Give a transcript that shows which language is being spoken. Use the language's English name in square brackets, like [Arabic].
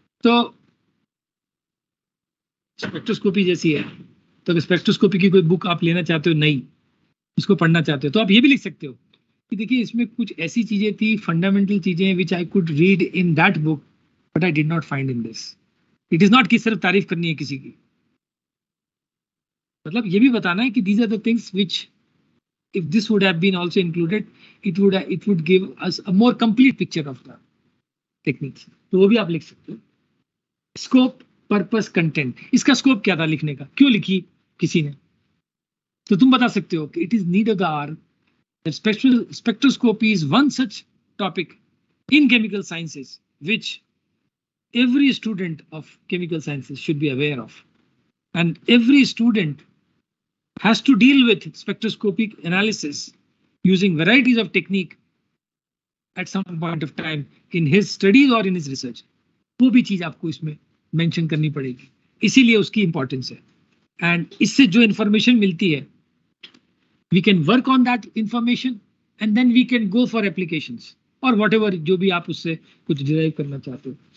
[Hindi] तो स्पेक्ट्रोस्कोपी जैसी है, तो अगर स्पेक्ट्रोस्कोपी की कोई बुक आप लेना चाहते हो, नहीं इसको पढ़ना चाहते हो, तो आप ये भी लिख सकते हो कि देखिए इसमें कुछ ऐसी चीजें थी, फंडामेंटल चीजें, [English] Which I could read in that book but I did not find in this. It is not [Hindi] कि सिर्फ तारीफ करनी है किसी की, मतलब ये भी बताना है [English] कि these are the things which if this would have been also included, it would give us a more complete picture of the techniques। [Hindi] तो वो भी आप लिख सकते हो। स्कोप, पर्पस, कंटेंट, इसका स्कोप क्या था लिखने का, क्यों लिखी किसी ने, तो तुम बता सकते हो [English] कि it is need of the hour that spectroscopy is one such topic in chemical sciences which every student of chemical sciences should be aware of, and every student has to deal with spectroscopic analysis using varieties of technique at some point of time in his studies or in his research। [Hindi] वो भी चीज आपको इसमें mention करनी पड़ेगी, इसीलिए उसकी importance है। [English] and [Hindi] इससे जो इंफॉर्मेशन मिलती है, [English] we can work on that information and then we can go for applications or whatever [Hindi] जो भी आप उससे कुछ डिराइव करना चाहते हो।